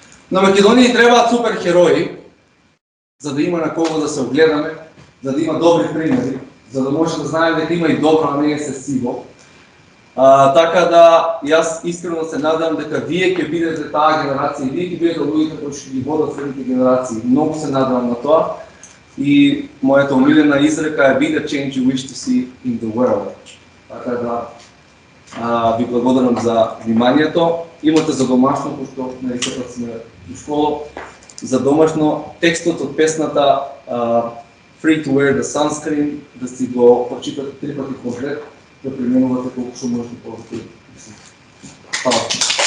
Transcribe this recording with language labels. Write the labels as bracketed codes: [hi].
[mk] На Македонија требаат супер херои, за да има на кого да се огледаме, за да има добри примери, за да може да знаеме дека има и добро, а не е се сиво. Така да, јас искрено се надам дека вие ќе бидете таа генерација и вие ќе бидете луѓето кои ќе ги водат следните генерации. Многу се надевам на тоа. И мојата омилена изрека е [en] be the change you wish to see in the world. [mk] Така да, ви благодарам за вниманието. Имате за домашно, пошто нарисуват сме у школа, за домашно текстот од песната Free to wear the sunscreen, да си го прочитате 3 пати комплет, да применувате колку што можете повеќе. Фала.